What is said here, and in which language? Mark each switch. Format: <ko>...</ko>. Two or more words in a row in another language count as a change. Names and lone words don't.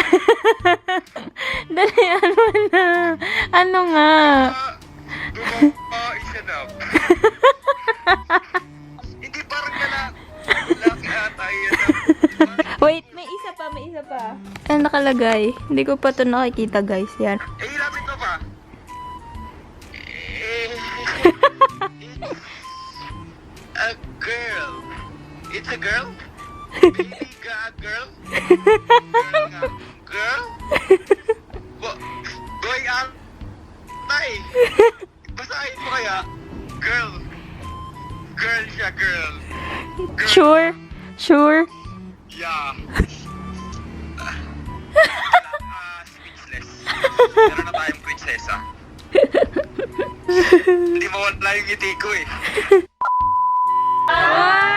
<tl>Dalian mo na. Ano nga? Babae siya daw. Hindi parang lalaki ata yan. Wait, may isa pa, may isa pa. Ano nakalagay? Hindi ko pa ito nakikita, guys. Yan. Eh, ilapit mo pa.</tl> <en>A girl. It's a girl? Baby ka, girl? Girl nga. Girl? Boy,</en> <tl>tay. Basahin mo kaya.</tl> <en>Girl. Girl siya, girl. Girl. Sure? Sure? Yeah. Speechless.</en> <tl>Meron na tayong prinsesa. Hindi mawala yung ngiti ko eh.</tl>